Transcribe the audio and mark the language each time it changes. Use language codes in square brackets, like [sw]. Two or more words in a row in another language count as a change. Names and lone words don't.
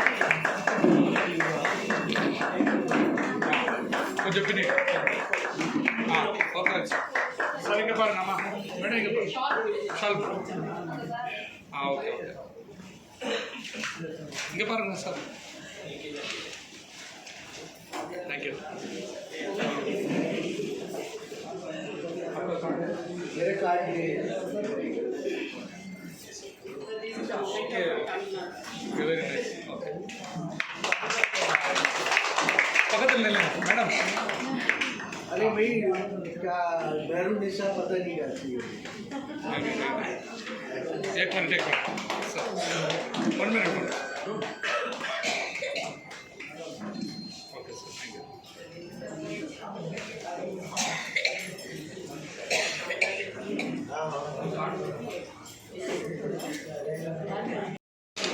[ta] கொஞ்சம் பின்னாடி ஓகே சார் இங்கே பாருங்கம்மா மேடம் இங்கே பாருங்க சால் ஓகே ஓகே இங்கே பாருங்க சார் தேங்க்யூ [hi] मेरे कार्ड [en] Very nice okay [ta] பக்கத்தில் நில்லுங்க மேடம் [hi] अरे भाई क्या मेहरून निशा पता नहीं करती है [en] एक minute sir 1 minute okay sir thank you